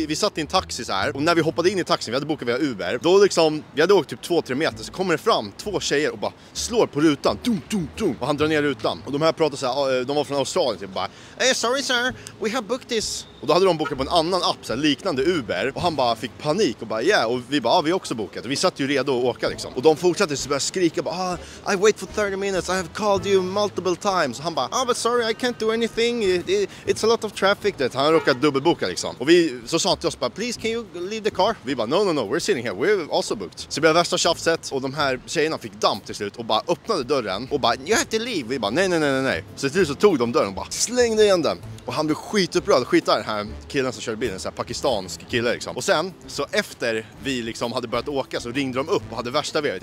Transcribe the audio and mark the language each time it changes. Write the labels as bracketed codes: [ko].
[sv] Vi satt i en taxi så här, och när vi hoppade in i taxin, vi hade bokat via Uber, då liksom, vi hade åkt typ 2-3 meter, så kommer det fram 2 tjejer och bara slår på rutan. Dum, dum, dum. Och han drar ner rutan. Och de här pratar så här, de var från Australien typ bara, [en] hey, sorry sir, we have booked this. [sv] Och då hade de bokat på en annan app, så här, liknande Uber. Och han bara fick panik och bara, yeah. Och vi bara, vi har också bokat. Och vi satt ju redo att åka liksom. Och de fortsatte så började skrika bara, [en] I wait for 30 minutes, I have called you multiple times. [sv] Och han bara, [en] but sorry, I can't do anything, it's a lot of traffic. [sv] Han råkat dubbelboka liksom. Och så sa han till oss bara, [en] please can you leave the car? [sv] Vi bara, [en] no, we're sitting here, we're also booked. [sv] Så det blev värsta tjafset och de här tjejerna fick damp till slut och bara öppnade dörren och bara, [en] you have to leave. [sv] Vi bara, nej. Så till slut så tog de dörren och bara slängde igen den. Och han blev skitupprörd, skitade den här killen som körde bilen, en sån här pakistansk kille liksom. Och sen, så efter vi liksom hade börjat åka så ringde de upp och hade värsta vevet.